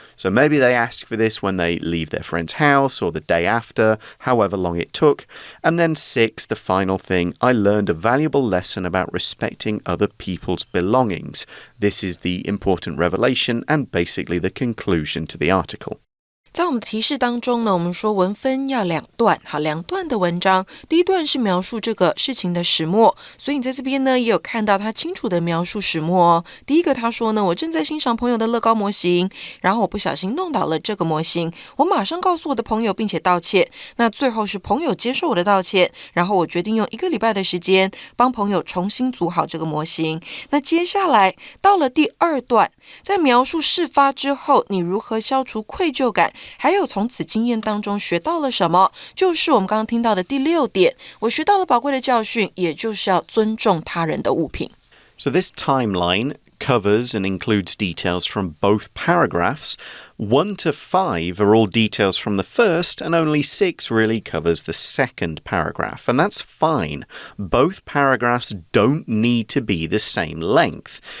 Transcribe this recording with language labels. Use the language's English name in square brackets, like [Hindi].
[English] So maybe they ask for this when they leave their friend's house or the day after, however long it took. And then 6, the final thing, I learned a valuable lesson about respecting other people's belongings. This is the important revelation and basically the conclusion to the article. [Chinese] 在我们的提示当中呢，我们说文分要2段，好，2段的文章，第一段是描述这个事情的始末，所以你在这边呢也有看到他清楚的描述始末哦。第一个他说呢，我正在欣赏朋友的乐高模型，然后我不小心弄倒了这个模型，我马上告诉我的朋友并且道歉。那最后是朋友接受我的道歉，然后我决定用1个礼拜的时间帮朋友重新组好这个模型。那接下来到了第2段，在描述事发之后，你如何消除愧疚感？还有从此经验当中学到了什么，就是我们刚刚听到的第6点，我学到了宝贵的教训，也就是要尊重他人的物品。 [English] So this timeline covers and includes details from both paragraphs. 1 to 5 are all details from the first, and only 6 really covers the second paragraph. And that's fine. Both paragraphs don't need to be the same length.